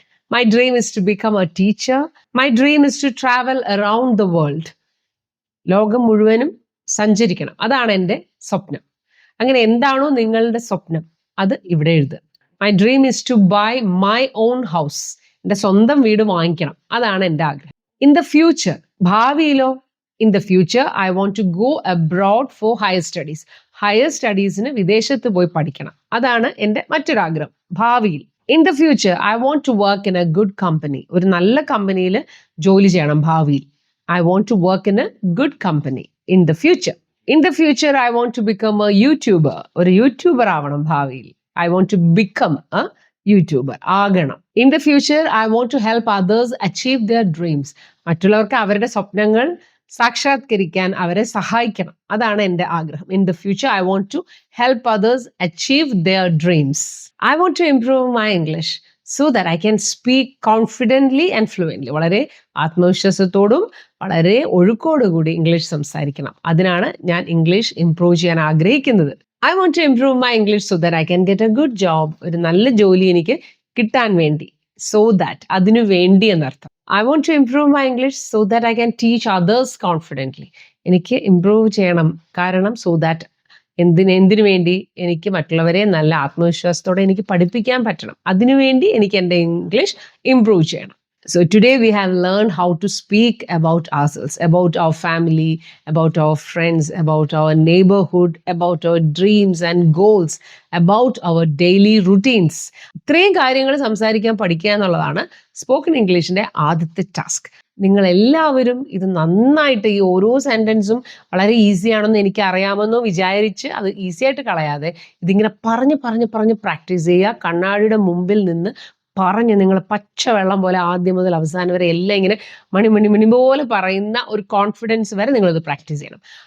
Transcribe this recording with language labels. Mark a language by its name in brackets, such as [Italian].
[English] My dream is to become a teacher. My dream is to travel around the world. [Malayalam] ലോകം മുഴുവനും സഞ്ചരിക്കണം. അതാണ് എൻ്റെ സ്വപ്നം. അങ്ങനെ എന്താണോ നിങ്ങളുടെ സ്വപ്നം അത് ഇവിടെ എഴുതുക. [English] My dream is to buy my own house. [Malayalam] എൻ്റെ സ്വന്തം വീട് വാങ്ങിക്കണം. അതാണ് എൻ്റെ ആഗ്രഹം. [English] in the future, [Malayalam] ഭാവിയിലോ? [English] In the future I want to go abroad for higher studies. [Malayalam] Higher സ്റ്റഡീസിന് വിദേശത്ത് പോയി പഠിക്കണം. അതാണ് എൻ്റെ മറ്റൊരാഗ്രഹം ഭാവിയിൽ. [English] In the future I want to work in a good company. [Malayalam] ഒരു നല്ല കമ്പനിയിൽ ജോലി ചെയ്യണം ഭാവിയിൽ. [English] I want to work in a good company in the future. In the future I want to become a YouTuber. [Malayalam] ഒരു YouTuber ആവണം ഭാവിയിൽ. [English] I want to become a YouTuber. [Malayalam] ആകണം. [English] In the future, I want to help others achieve their dreams. [Malayalam] മറ്റുള്ളവർക്ക് അവരുടെ സ്വപ്നങ്ങൾ സാക്ഷാത്കരിക്കാൻ അവരെ സഹായിക്കണം. അതാണ് എൻ്റെ ആഗ്രഹം. [English] In the future, I want to help others achieve their dreams. I want to improve my English so that I can speak confidently and fluently. [Malayalam] വളരെ ആത്മവിശ്വാസത്തോടും വളരെ ഒഴുക്കോടുകൂടി ഇംഗ്ലീഷ് സംസാരിക്കണം. അതിനാണ് ഞാൻ ഇംഗ്ലീഷ് ഇംപ്രൂവ് ചെയ്യാൻ ആഗ്രഹിക്കുന്നത്. [English] I want to improve my English so that I can get a good job. [Malayalam] ഒരു നല്ല ജോലി എനിക്ക് കിട്ടാൻ വേണ്ടി. [English] So that, [Malayalam] അതിനു വേണ്ടി എന്നർത്ഥം. [English] I want to improve my English so that I can teach others confidently. [Malayalam] എനിക്ക് ഇംപ്രൂവ് ചെയ്യണം കാരണം [English] so that [Malayalam] എന്തിനു വേണ്ടി എനിക്ക് മറ്റുള്ളവരെ നല്ല ആത്മവിശ്വാസത്തോടെ എനിക്ക് പഠിപ്പിക്കാൻ പറ്റണം. അതിനുവേണ്ടി എനിക്ക് എൻ്റെ ഇംഗ്ലീഷ് ഇംപ്രൂവ് ചെയ്യണം. [English] So today we have learned how to speak about ourselves, about our family, about our friends, about our neighborhood, about our dreams and goals, about our daily routines. [Malayalam] ഇത്രയും കാര്യങ്ങൾ സംസാരിക്കാൻ പഠിക്കുക എന്നുള്ളതാണ് സ്പോക്കൺ ഇംഗ്ലീഷിന്റെ ആദ്യത്തെ task. നിങ്ങൾ എല്ലാവരും ഇത് നന്നായിട്ട് ഈ ഓരോ സെന്റൻസും വളരെ ഈസി ആണെന്ന് എനിക്ക് അറിയാമെന്നോ വിചാരിച്ച് അത് ഈസി ആയിട്ട് കളയാതെ ഇതിങ്ങനെ പറഞ്ഞ് പ്രാക്ടീസ് ചെയ്യുക. കണ്ണാടിയുടെ മുമ്പിൽ നിന്ന് പറഞ്ഞ് നിങ്ങൾ പച്ചവെള്ളം പോലെ ആദ്യം മുതൽ അവസാനം വരെ എല്ലാം ഇങ്ങനെ മണി പോലെ പറയുന്ന ഒരു കോൺഫിഡൻസ് വരെ നിങ്ങളിത് പ്രാക്ടീസ് ചെയ്യണം.